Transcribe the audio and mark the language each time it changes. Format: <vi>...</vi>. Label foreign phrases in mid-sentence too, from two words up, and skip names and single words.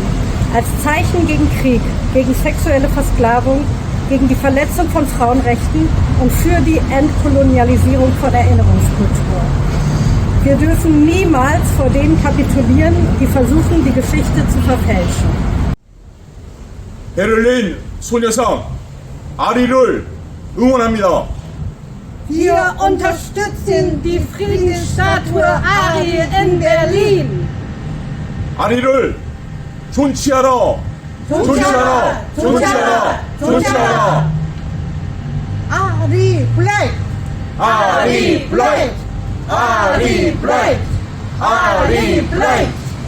<de>Als Zeichen gegen Krieg, gegen sexuelle Versklavung, gegen die Verletzung von Frauenrechten und für die Entkolonialisierung von Erinnerungskultur. Wir dürfen niemals vor denen kapitulieren, die versuchen, die Geschichte zu verfälschen.</de> <ko>베를린 소녀상 아리를 응원합니다.</ko> <de>Wir unterstützen die Friedensstatue Ari in Berlin.</de> <ko>아리를 존치하라. 존치하라. 존치하라. 존치하라.</ko> <de>Ari bleibt. Ari bleibt. Ari bleibt. Ari bleibt.</de>